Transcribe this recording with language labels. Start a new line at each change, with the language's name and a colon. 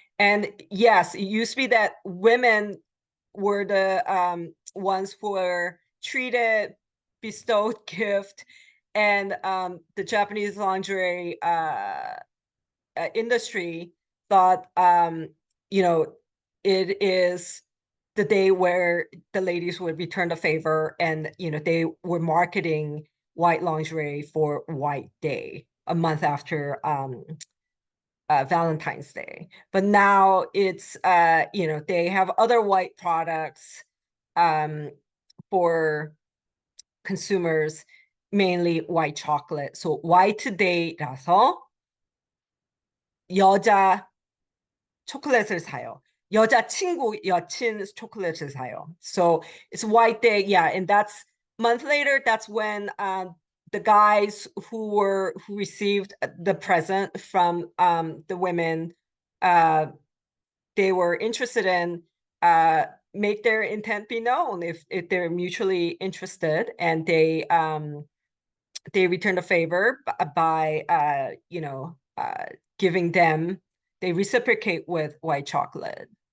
English: And yes, it used to be that women were the ones who were treated, bestowed gift, and the Japanese lingerie industry thought, you know, it is the day where the ladies would return the favor, and they were marketing white lingerie for White Day, a month after Valentine's Day. But now it's they have other white products for consumers, mainly white chocolate.
Korean: So white day라서 여자 초콜릿을 사요. 여자 친구, 여친 초콜릿을 사요.
English: So it's White Day, yeah, and that's month later. That's when the guys who received the present from the women, they were interested in, make their intent be known if they're mutually interested, and they return the favor by giving them, they reciprocate with white chocolate.